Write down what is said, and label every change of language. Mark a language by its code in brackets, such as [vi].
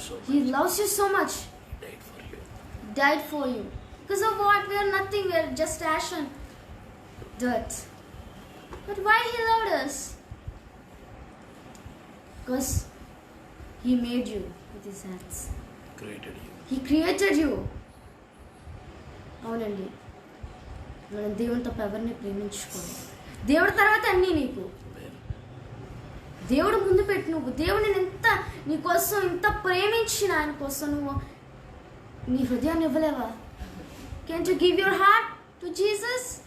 [en] He loves you so much. He died for you. Because of what? We are nothing. We are just ash and dirt. But why he loved us? Because He made you with His hands. Created you. He created you. [te] అవునండి, మనం దేవుని తప్ప ఎవరిని ప్రేమించుకోవాలి. దేవుడి తర్వాత అన్నీ నీకు. [en] Amen. [te] దేవుడు ముందు పెట్టు. నువ్వు దేవుడిని ఎంత నీకోసం ఇంత ప్రేమించిన ఆయన కోసం నువ్వు నీ హృదయాన్ని ఇవ్వలేవా? [en] Can't you give your heart to Jesus?